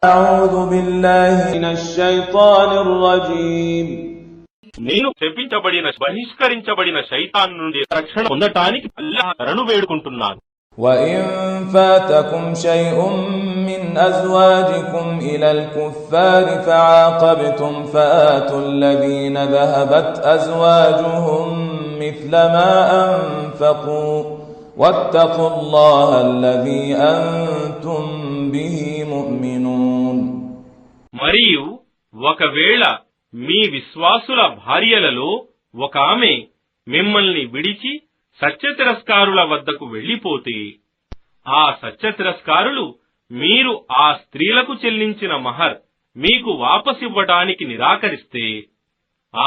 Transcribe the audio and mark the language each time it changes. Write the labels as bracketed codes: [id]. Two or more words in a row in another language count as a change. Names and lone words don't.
[ar] أعوذ بالله من الشيطان الرجيم. [te] నేను శపించబడిన బహిష్కరించబడిన శైతాన్ నుండి రక్షణ పొందటానికి అల్లాహ్ శరణు వేడుకుంటున్నాను. [ar] وَإِن فَاتَكُمْ شَيْءٌ مِّنْ أَزْوَاجِكُمْ إِلَى الْكُفَّارِ فَعَاقَبْتُمْ فَآتُوا الَّذِينَ ذَهَبَتْ أَزْوَاجُهُم مِّثْلَ مَا أَنفَقُوا وَاتَّقُوا اللَّهَ الَّذِي أَنتُم بِهِ مُؤْمِنُونَ. [te] మరియు ఒకవేళ మీ విశ్వాసుల భార్యలలో ఒక ఆమె మిమ్మల్ని విడిచి సత్యతిరస్కారుల వద్దకు వెళ్లిపోతే, ఆ సత్యతిరస్కారులు మీరు ఆ స్త్రీలకు చెల్లించిన మహర్ మీకు వాపసివ్వటానికి నిరాకరిస్తే, ఆ